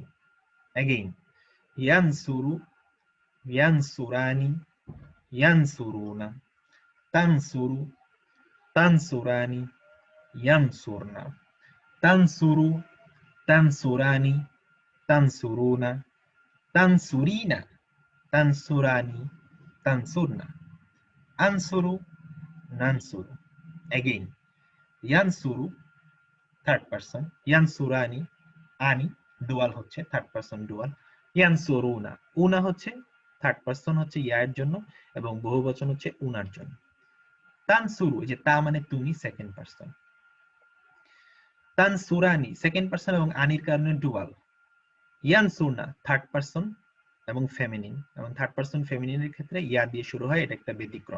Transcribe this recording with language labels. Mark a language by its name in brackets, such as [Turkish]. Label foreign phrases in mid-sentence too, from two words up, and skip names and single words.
[Arabic] Again, يَنصُرُ، يَنصُرانِ، يَنصُرونَ، تَنصُرُ، تَنصُرانِ، يَنصُرنَ، تَنصُرُ، تَنصُرانِ، تَنصُرونَ، تَنصُرينَ، تَنصُرانِ، تَنصُرنَ، أَنصُرُ، نَنصُرُ. [Bangla] Again, yansuru, [English] third person, [Arabic] يَنصُرانِ، انِ, [Bangla] dual হচ্ছে, [English] third person dual, [Arabic] يَنصُرونَ، ونَ [Bangla] হচ্ছে [English] third person, [Bangla] হচ্ছে ইয়ার জন্য, এবং বহুবচন হচ্ছে উনার জন্য। তানসুরু, যে তা মানে তুমি, [English] second person. [Bangla] তানসুরানি [English] second person [Bangla] এবং আনির কারণে ডুয়াল। ইয়ানসুরনা [English] third person [Bangla] এবং ফেমিনিন, এবং [English] third person feminine [Bangla] ক্ষেত্রে ইয়া দিয়ে শুরু হয়, এটা একটা ব্যতিক্রম।